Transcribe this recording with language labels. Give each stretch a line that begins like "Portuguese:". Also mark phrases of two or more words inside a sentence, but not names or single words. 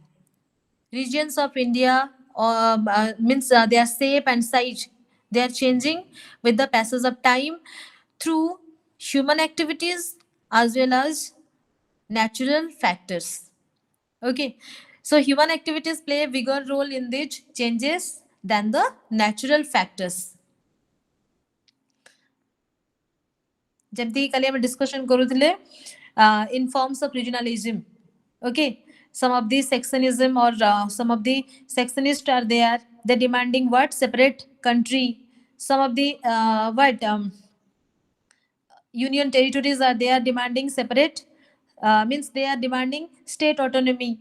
English: Regions of India means their shape and size, they are changing with the passage of time through human activities as well as natural factors. Okay, so human activities play a bigger role in these changes than the natural factors.
Odia: ଯେମିତି କାଲି ଆମେ discussion କରୁଥିଲେ
English: in forms of regionalism. Okay, some of the sectionism or some of the sectionists are there, they're demanding what separate country. Some of the what union territories are they are demanding separate means they are demanding state autonomy.